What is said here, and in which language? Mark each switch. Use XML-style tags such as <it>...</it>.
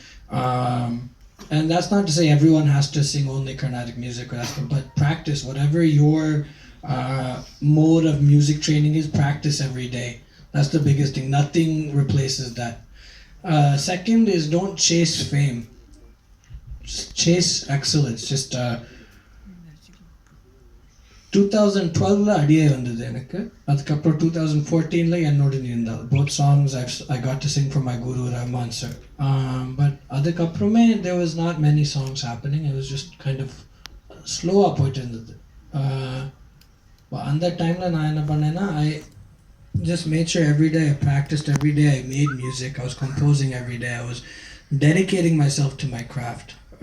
<en>And that's not to say everyone has to sing only Carnatic music, but practice whatever your mode of music training is. Practice every day. That's the biggest thing. Nothing replaces that. Second is, don't chase fame. Just chase excellence.</en> <ta>Just 2012 அடியே வந்தது எனக்கு. அதுக்கப்புறம் 2014 என்னோட இருந்தால்</ta> <en>both songs I got to sing for my guru Rahman sir. But அதுக்கப்புறமே there was not many songs happening. It was just kind of</en> <ta>slow-ஆ போயிட்டு இருந்தது. அந்த டைமில் நான் என்ன பண்ணேன்னா,</ta> <en>I just made sure every day I practiced, every day I made music, I was composing every day, I was dedicating myself to my craft.</en>